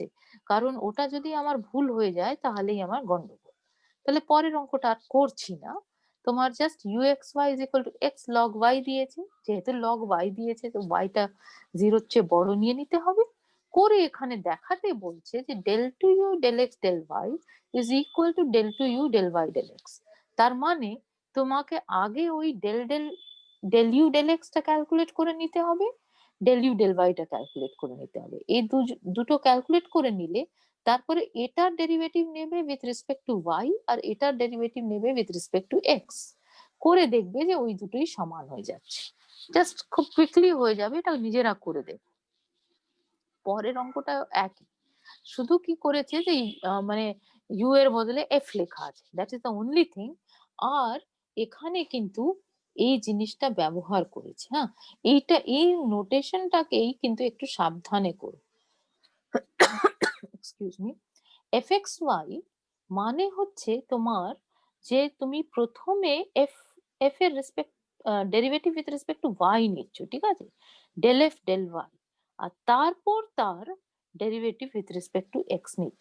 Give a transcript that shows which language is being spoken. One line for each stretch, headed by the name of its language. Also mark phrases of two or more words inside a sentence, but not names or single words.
Bangla: কারণ ওটা যদি আমার ভুল হয়ে যায় তাহলেই আমার গন্ডগোল। তাহলে পরের অঙ্কটা আর করছি না। তোমার জাস্ট
English: uxy is equal to x log y
Bangla: দিয়েছে। যেহেতু log y দিয়েছে তো y টা 0 এর চেয়ে বড় নিয়ে নিতে হবে। করে এখানে দেখাতে বলছে যে
English: del 2u del x del y is equal to del 2u del y del x।
Bangla: তার মানে তোমাকে আগে ওই
English: del u del x
Bangla: টা ক্যালকুলেট করে নিতে হবে,
English: del u del y
Bangla: টা ক্যালকুলেট করে নিতে হবে। এই দুটো ক্যালকুলেট করে নিলে তারপরে এটার ডেরিভেটিভ নেবে
English: with respect to y
Bangla: আর এটার ডেরিভেটিভ নেবে
English: with respect to x,
Bangla: করে দেখবে যে ওই দুটোই সমান হয়ে যাচ্ছে। জাস্ট খুব কুইকলি হয়ে যাবে, এটা নিজেরা করে দেবে। পরের অঙ্কটা একই, শুধু কি করেছে যে মানে ইউ এর বদলে এফ লেখা আছে,
English: That is the only thing.
Bangla: আর এখানে কিন্তু এই জিনিসটা ব্যবহার করেছে। হ্যাঁ, এই নোটেশনটাকেই কিন্তু একটু সাবধানে করো।
English: Excuse me.
Bangla: fxy মানে হচ্ছে তোমার যে তুমি প্রথমে এফ এর
English: respect derivative with respect to y
Bangla: নিচ্ছ, ঠিক আছে,
English: del f del y,
Bangla: আর তারপর তার
English: derivative with respect to x
Bangla: নিচ্ছ।